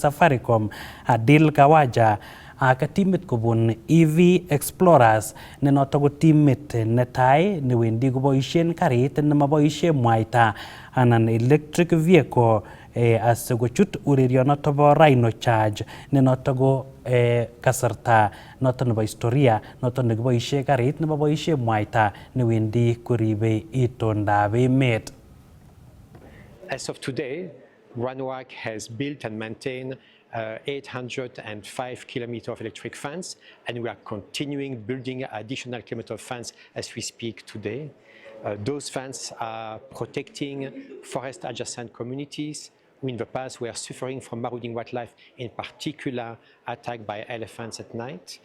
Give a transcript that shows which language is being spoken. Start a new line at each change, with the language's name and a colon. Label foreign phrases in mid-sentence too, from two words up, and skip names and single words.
Kalenjin: Safaricom Adil Kawaja ak timit kobun EV Explorers ne notok ko timit netai newendi koboisien karit nemaboisie mwaita anan
English: electric vehicle
Kalenjin: asikochut urerionoto bo Rhino Charge ne noto ko kasarta noto nebo historia noto nekiboisie karit nemaboisie mwaita newendi koribe itondab emet.
English: As of today, Ranwak has built and maintained 805 kilometers of electric fence, and we are continuing building additional kilometers of fence as we speak today. Those fences are protecting forest adjacent communities who in the past were suffering from marauding wildlife, in particular attacked by elephants at night.